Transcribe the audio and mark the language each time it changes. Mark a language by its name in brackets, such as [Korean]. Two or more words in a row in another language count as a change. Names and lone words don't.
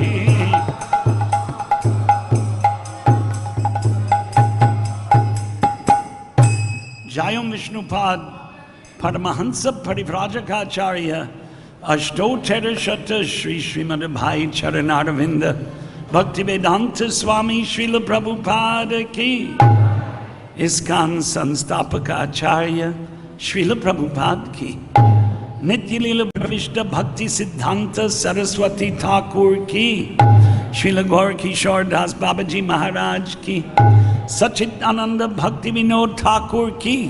[Sanskrit] Jayam Vishnupad Paramahansa Parivrajaka Ashtotara Shata Shri Srimad Bhai Charanaravinda Bhakti-Vedanta Swami Srila Prabhupada ki ISKCON Sanstapaka Acharya Srila Prabhupada ki Nityalila Pravishta Bhakti Siddhanta Saraswati Thakur ki Srila Gaur Kishore Das Babaji Maharaj ki Sachit Ananda Bhakti Vinod Thakur ki